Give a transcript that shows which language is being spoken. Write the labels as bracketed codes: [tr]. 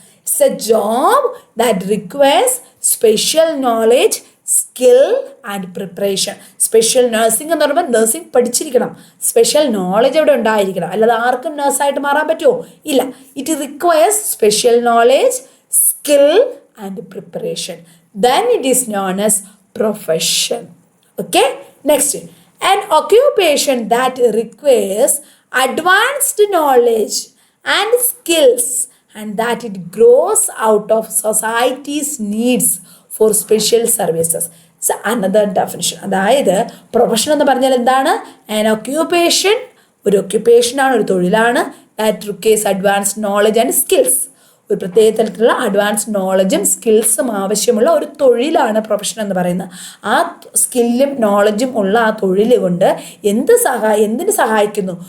[en] It's a job that requires special knowledge, skill and preparation. [ml] Special nursing എന്ന് പറയുമ്പോൾ nursing പഠിച്ചിരിക്കണം, special knowledge അവിടെ ഉണ്ടായിരിക്കണം, അല്ലാതെ ആർക്കും നഴ്സായിട്ട് മാറാൻ പറ്റുമോ? ഇല്ല. [en] It requires special knowledge, skill and preparation. Then it is known as profession. Okay, next, an occupation that requires advanced knowledge and skills and that it grows out of society's needs for special services. It's another definition. [ml] അതായത് profession എന്ന് പറഞ്ഞാൽ എന്താണ്? [en] an occupation, [ml] ഒരു ഒക്യുപ്പേഷനാണ്, ഒരു തൊഴിലാണ്, [en] that requires advanced knowledge and skills, [ml] ഒരു പ്രത്യേക തരത്തിലുള്ള അഡ്വാൻസ് നോളജും സ്കിൽസും ആവശ്യമുള്ള ഒരു തൊഴിലാണ് പ്രൊഫഷൻ എന്ന് പറയുന്നത്. ആ സ്കില്ലും നോളജും ഉള്ള ആ തൊഴിൽ കൊണ്ട് എന്തിന് സഹായിക്കുന്നു?